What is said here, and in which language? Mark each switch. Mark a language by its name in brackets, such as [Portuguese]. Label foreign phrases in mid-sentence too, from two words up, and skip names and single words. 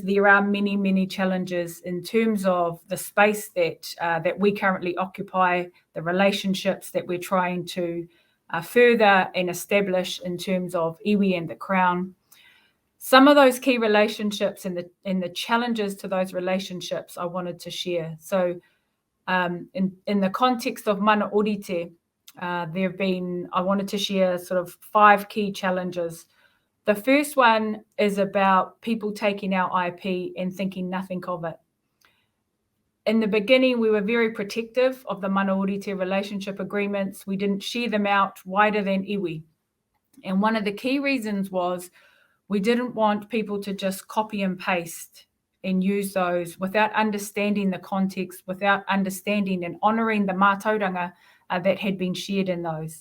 [English] There are many, many challenges in terms of the space that we currently occupy, the relationships that we're trying to further and establish in terms of iwi and the Crown. Some of those key relationships and the challenges to those relationships I wanted to share. So in the context of [Māori] mana ōrite, [English] I wanted to share sort of 5 key challenges. The first one is about people taking our IP and thinking nothing of it. In the beginning, we were very protective of the [Māori] mana ōrite [English] relationship agreements. We didn't share them out wider than iwi. And one of the key reasons was we didn't want people to just copy and paste and use those without understanding the context, without understanding and honouring the mātauranga that had been shared in those.